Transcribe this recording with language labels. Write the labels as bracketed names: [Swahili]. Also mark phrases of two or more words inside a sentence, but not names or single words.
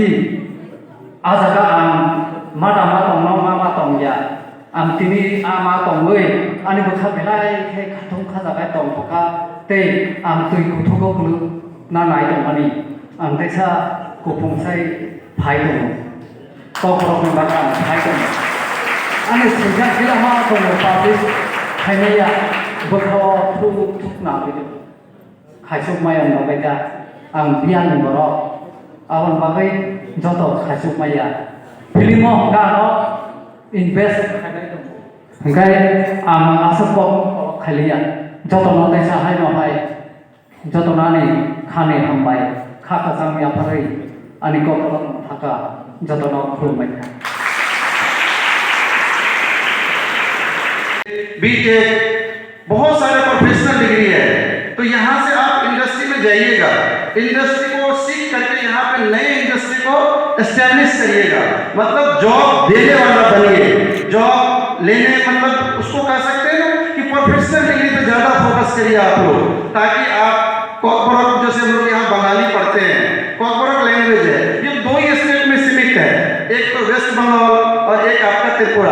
[Kok Borok] ajaga ang mama tong ya am tini ama tong oi ani bukha belai ke khathong khaja ga tong ka te am tui ku thogo ku na nai tong ani am desa ku phungsai phai tong ko ko me ba ka phai tong ani sinja kila ma tong pa bi khai ne ya bukha thu thuk na bi khai suk mai am ba ka ang bian ni borok awan bagai joto khasuk maya filmo ga no invest ngai am asap ko khalia joto no desa hai no hai joto na ni khane hambai kha ka sam ya pharai ani ko ko thaka joto no khulmai [Hindi] बीटेक बहुत सारे [English] professional degree [Hindi] है तो यहाँ से आप इंडस्ट्री में जाइएगा इंडस्ट्री को सीख करके यहाँ पे नए इंडस्ट्री को एस्टैब्लिश करिएगा मतलब जॉब देने वाला बनिए जॉब लेने मतलब उसको कह सकते हैं ना कि [English] professional degree [Hindi] पे ज्यादा फोकस करिए आप लोग ताकि आप कॉर्पोरेट जैसे हम लोग यहाँ बंगाली पढ़ते हैं [English] corporate language [Hindi] है ये 2 ही स्टेट में सीमित है एक तो वेस्ट बंगाल और एक आपका त्रिपुरा।